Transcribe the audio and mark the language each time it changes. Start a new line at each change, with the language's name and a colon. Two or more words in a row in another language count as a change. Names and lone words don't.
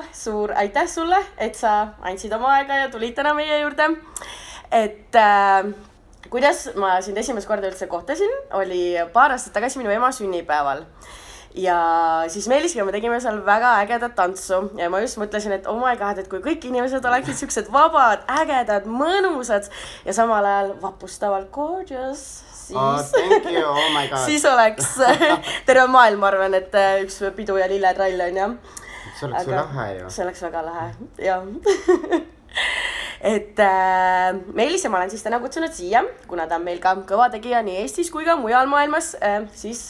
Estonian: Suur aitäh sulle, et sa andsid oma aega ja tulid täna meie juurde. Kuidas ma sind esimest korda üldse kohtasin, oli paar aastat tagasi minu ema sünnipäeval. Ja siis Meelisiga me tegime seal väga ägedat tantsu ja ma just mõtlesin, et
English: oh my god,
Estonian: et kui kõik inimesed oleksid siuksed vabad, ägedad, mõnusad ja samal ajal vapustavalt gorgeous,
English: thank you, oh my god.
Estonian: Siis oleks terve maailm, ma arvan, et üks pidu ja lilletrall on ja. See oleks ju lahe ju. See oleks väga lahe, jah. Meelis ja ma olen siis täna kutsunud siia, kuna ta on meil ka kõva tegija nii Eestis kui ka mujal maailmas, siis